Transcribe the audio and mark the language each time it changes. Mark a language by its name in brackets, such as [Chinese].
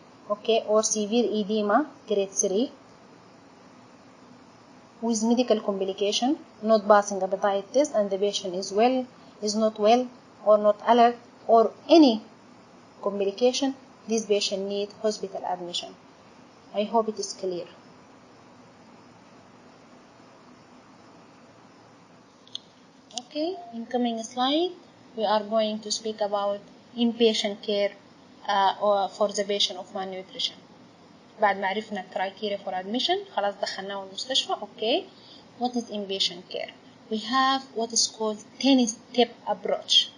[English] Okay, or severe edema grade 3 with medical complication not passing appetite test and the patient is not well or not alert or any complication, this patient need hospital admission. I hope it is clear. Okay, in coming slide we are going to speak about inpatient care or for the patient of malnutrition. [Arabic] بعد ما عرفنا [English] criteria for admission [Arabic] خلاص دخلناه المستشفى. [English] Okay, what is inpatient care? We have what is called 10-step approach.